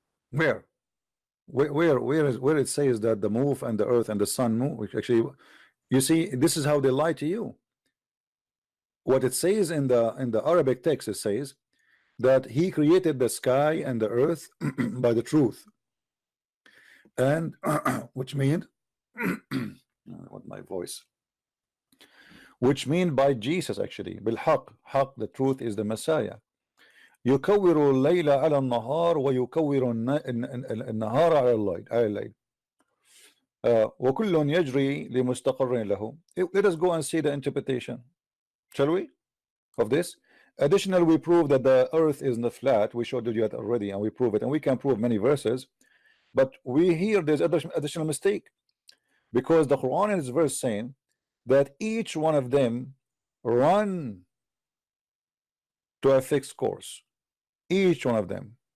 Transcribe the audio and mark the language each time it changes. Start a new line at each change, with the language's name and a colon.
English: Where it says that the move and the earth and the sun move, which actually, you see, this is how they lie to you. What it says in the Arabic text, it says that he created the sky and the earth by the truth, and which means what my voice, which mean by Jesus actually
Arabic: بالحق, حق,
English: the truth is the Messiah.
Arabic: يكور الليل على النهار ويكور النهار على الليل وكل يجري لمستقر له.
English: Let us go and see the interpretation, shall we, of this. Additionally, we prove that the earth is not flat. We showed you that already, and we prove it, and we can prove many verses. But we hear there's additional mistake, because the Quran is verse saying that each one of them run to a fixed course, each one of them.